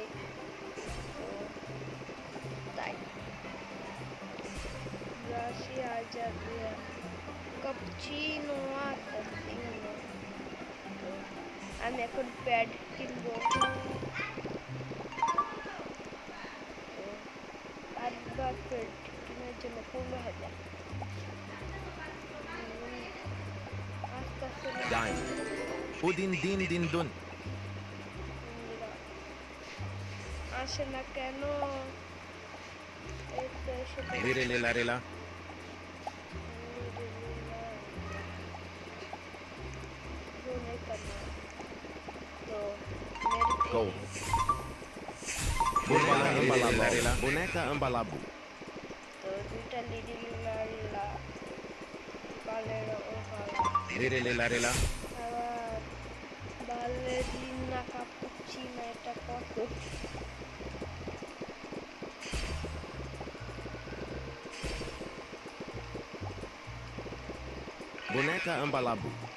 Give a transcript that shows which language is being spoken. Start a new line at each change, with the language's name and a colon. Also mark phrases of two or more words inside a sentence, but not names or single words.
Bangla: তো তাই 80,000 দিয়ে কাপচিনো আমি এখন প্যাড কিনবো। আটবার প্যাড কেনার জন্য 15,000। আস্তে আস্তে Dime. Udin din din dun. আসে না কেন? এই তো এসে পড়েছে। Lire lela rela. তো Go. Burbaloni ambalabu rela. Boneka ambalabu. তো দুইটা লিডিল লারিলা বালের ওভার Lire lela rela. আবার বালেরিনা কাপুচিনা, এটা কত? Boneka ambalabu.